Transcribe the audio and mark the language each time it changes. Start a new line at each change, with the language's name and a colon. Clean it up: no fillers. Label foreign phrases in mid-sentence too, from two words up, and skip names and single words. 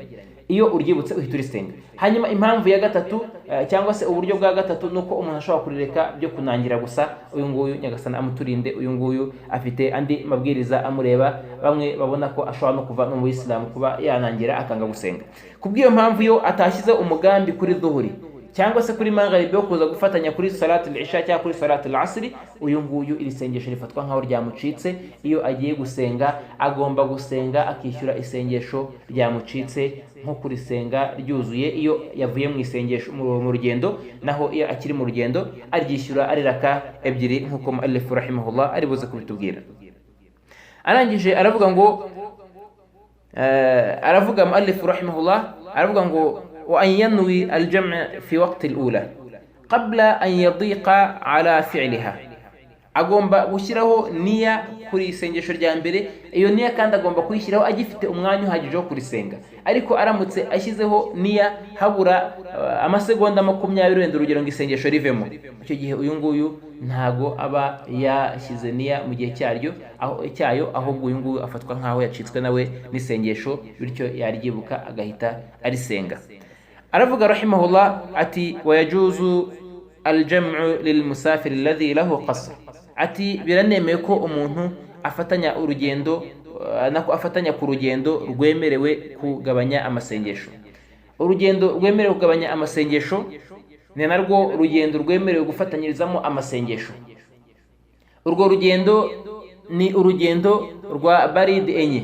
Kinyarwanda: Iyo uryibutse uhita urisenga. Hanyuma impamvu ya gatatu cyangwa se uburyo bwa gatatu nuko umuntu ashobora kurireka byo kunangira gusa. Uyu nguyu Nyagasani amuturinde, uyu nguyu afite andi mabwiriza amureba, bamwe babona ko ashobora no kuva no mu Islam kuba yanangira akanga gusenga. Kubw'iyo mpamvu yo atashyize umugambi kuri dhuhuri cyangwa se kuri maghrib yo kuza gufatanya kuri
Arabic: صلاة العشاء
Kinyarwanda: cyangwa kuri
Arabic: صلاة العصر,
Kinyarwanda: uyu nguyu iri sengesho rifatwa nkaho ryamucitse. Iyo agiye gusenga agomba gusenga akishyura isengesho ryamucitse nko kurisenga ryuzuye iyo yavuye mu isengesho mu rugendo, naho iyo akiri mu rugendo aryishyura ari raka ebyiri nkuko
Arabic: مؤلف رحمه الله
Kinyarwanda: ari buze kubitubwira. Arangije aravuga ngo aravuga
Arabic: مؤلف رحمه الله
Kinyarwanda: aravuga ngo
Arabic: وأن ينوي الجمع في وقت الأولى قبل أن يضيق عن فعلها, agomba gushyiraho niya kuri isengesho rya mbere.
Kinyarwanda: Iyo niya kandi agomba kuyishyiraho agifite umwanya uhagije wo kurisenga, ariko aramutse ashyizeho niya habura amasegonda 20 wenda urugero ngo isengesho rivemo, icyo gihe uyu nguyu ntago aba yashyize niya mu gihe cyayo, ahubwo uyu nguyu afatwa nkaho yacitswe nawe n'isengesho, bityo yaryibuka agahita arisenga. aravuga rahimahullah ati
Arabic: ويجوز الجمع للمسافر الذي له القصر,
Kinyarwanda: ati biranemeye ko umuntu afatanya urugendo afatanya ku rugendo rwemerewe kugabanya amasengesho. Urugendo rwemerewe kugabanya amasengesho ni narwo rugendo rwemerewe gufatanyirizamo amasengesho. Urwo rugendo ni urugendo rwa barid enye.